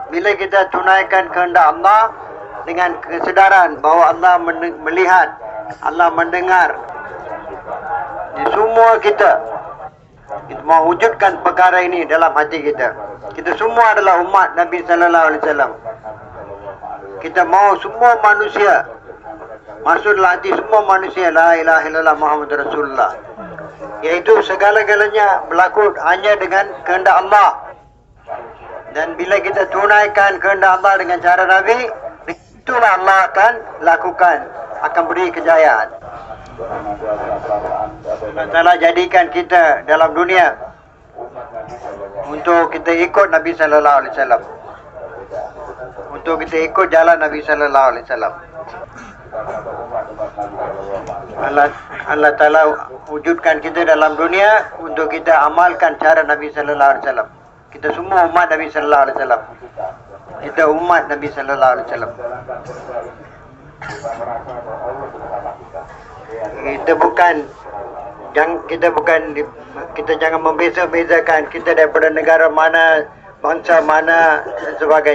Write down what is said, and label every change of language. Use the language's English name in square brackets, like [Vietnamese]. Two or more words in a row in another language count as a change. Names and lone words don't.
[Malay] Bila kita tunaikan kehendak Allah dengan kesedaran bahawa Allah melihat, Allah mendengar, di semua kita mau wujudkan perkara ini dalam hati kita. Kita semua adalah umat Nabi [Arabic] صلى الله عليه وسلم. [Malay] Kita mau semua manusia masuk dalam hati semua manusia, [Arabic] لا إله إلا الله محمد رسول الله. [Malay] Iaitu segala-galanya berlaku hanya dengan kehendak Allah. Dan bila kita tunaikan kehendak Allah dengan cara Nabi, itulah Allah akan lakukan, akan beri kejayaan. Allah Ta'ala jadikan kita dalam dunia untuk kita ikut Nabi [Arabic] صلى الله عليه وسلم. [Malay] Untuk kita ikut jalan Nabi [Arabic] صلى الله عليه وسلم. [Malay] Allah Ta'ala wujudkan kita dalam dunia untuk kita amalkan cara Nabi [Arabic] صلى الله عليه وسلم. [Malay] Kita semua umat Nabi [Arabic] صلى الله عليه وسلم. [Malay] Kita umat Nabi [Arabic] صلى الله عليه وسلم. [Malay] Kita jangan membeza-bezakan kita daripada negara mana, bangsa mana dan sebagainya.